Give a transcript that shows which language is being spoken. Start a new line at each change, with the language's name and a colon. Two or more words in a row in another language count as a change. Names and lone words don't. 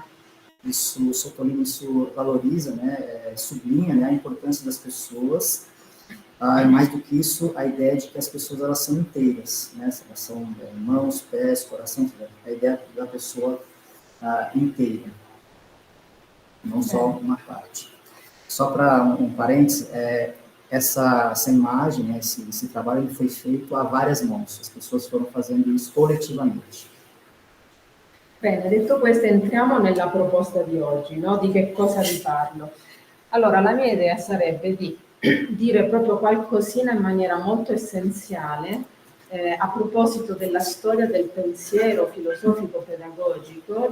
Portuguese: Isso sottolinea, isso valoriza, né, sublinha, né, a importância das pessoas, e mais do que isso, a ideia de que as pessoas elas são inteiras, né, elas são mãos, pés, coração, a ideia da pessoa inteira, não só uma parte. Só para um parênteses, essa imagem, né, esse trabalho ele foi feito a várias mãos, as pessoas foram fazendo isso coletivamente.
Italian: Bene, detto questo entriamo nella proposta di oggi, no? Di che cosa vi parlo. Allora, la mia idea sarebbe di dire proprio qualcosina in maniera molto essenziale a proposito della storia del pensiero filosofico-pedagogico,